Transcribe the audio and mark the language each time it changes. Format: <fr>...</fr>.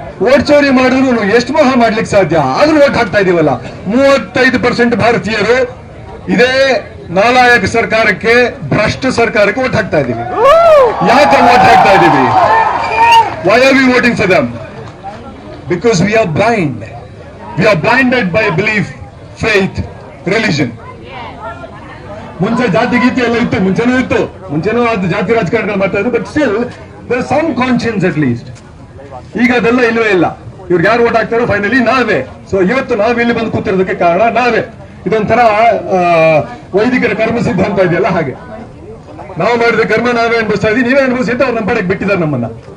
<kn>Vote ಚೋರಿ ಮಾಡಿದ್ರು ಎಷ್ಟು ಮಹಾ ಮಾಡ್ಲಿಕ್ಕೆ ಸಾಧ್ಯ? ಆದ್ರೂ ಓಟ್ ಹಾಕ್ತಾ ಇದೀವಲ್ಲ. 35% ಭಾರತೀಯರು ಇದೇ ನಾಲಾಯಕ ಸರ್ಕಾರಕ್ಕೆ, ಭ್ರಷ್ಟ ಸರ್ಕಾರಕ್ಕೆ ಓಟ್ ಹಾಕ್ತಾ ಇದೀವಿ. ಯಾಕೆ ಓಟ್ ಹಾಕ್ತಾ ಇದೀವಿ?</kn> <en>Why are we voting for them? Because we are blind. We are blinded by belief, faith, religion.</en> <kn>ಮುಂಚೆ ಜಾತಿ ಗೀತಿ ಎಲ್ಲ ಇತ್ತು, ಮುಂಚೆನೂ ಅದು ಜಾತಿ ರಾಜಕಾರಣಗಳು ಮಾಡ್ತಾ ಇದ್ರು.</kn> <en>But still there some conscience at least.</en> <kn>ಈಗ ಅದೆಲ್ಲ ಇಲ್ಲವೇ ಇಲ್ಲ. ಇವ್ರಿಗೆ ಯಾರು ಓಟ್ ಹಾಕ್ತಾರೋ ಫೈನಲಿ ನಾವೇ. ಸೊ ಇವತ್ತು ನಾವು ಇಲ್ಲಿ ಬಂದು ಕೂತಿರೋದಕ್ಕೆ ಕಾರಣ ನಾವೇ. ಇದೊಂಥರ ವೈದಿಕರ ಕರ್ಮ ಸಿದ್ಧಾಂತ ಇದೆಯಲ್ಲ, ಹಾಗೆ ನಾವು ಮಾಡಿದ ಕರ್ಮ ನಾವೇ ಅನುಭವಿಸ್ತಾ ಇದ್ದೀವಿ, ನೀವೇ ಅನುಭವಿಸಿ ಅಂತ ಅವ್ರು ನಮ್ಮ ಪಡೆಗೆ ಬಿಟ್ಟಿದ್ದಾರೆ ನಮ್ಮನ್ನ.</kn>